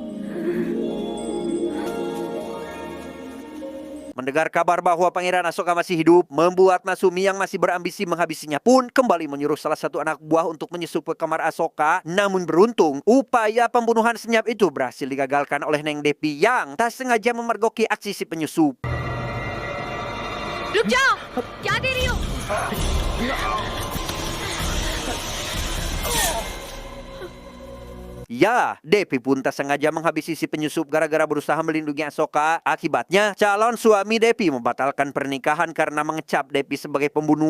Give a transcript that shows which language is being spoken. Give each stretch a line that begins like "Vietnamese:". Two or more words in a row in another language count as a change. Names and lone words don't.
Indonesian: Mendengar kabar bahwa Pangeran Asoka masih hidup, membuat Masumi yang masih berambisi menghabisinya pun kembali menyuruh salah satu anak buah untuk menyusup ke kamar Asoka. Namun beruntung, upaya pembunuhan senyap itu berhasil digagalkan oleh Neng Depi yang tak sengaja memergoki aksi si penyusup.
Hindi: रुक जाओ, क्या दे रही हो?
Indonesian: Ya, Depi pun tak sengaja menghabisi si penyusup gara-gara berusaha melindungi Asoka. Akibatnya, calon suami Depi membatalkan pernikahan karena mengecap Depi sebagai pembunuh.